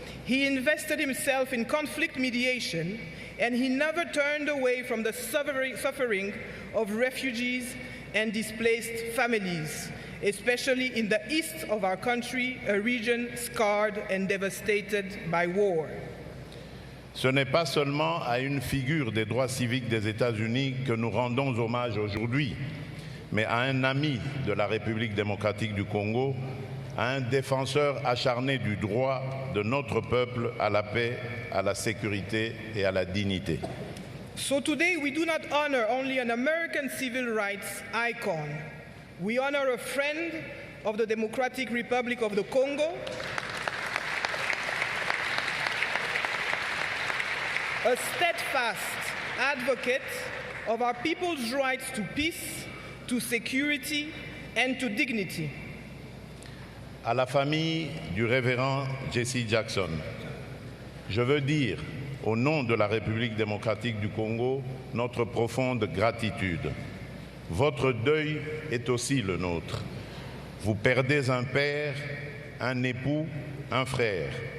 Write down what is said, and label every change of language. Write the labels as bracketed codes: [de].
[en] He invested himself in conflict mediation, and he never turned away from the suffering of refugees and displaced families, especially in the east of our country, a region scarred and devastated by war. [fr] Ce n'est pas seulement à une figure des droits civiques des États-Unis que nous rendons hommage aujourd'hui, mais à un ami de la République démocratique du Congo, à un défenseur acharné du droit de notre peuple à la paix, à la sécurité et à la dignité. [en] So today we do not honor only an American civil rights icon. We honor a friend of the Democratic Republic of the Congo, a steadfast advocate of our people's rights to peace, to security, and to dignity. [fr] À la famille du révérend Jesse Jackson, je veux dire, au nom de la République démocratique du Congo, notre profonde gratitude. Votre deuil est aussi le nôtre. Vous perdez un père, un époux, un frère.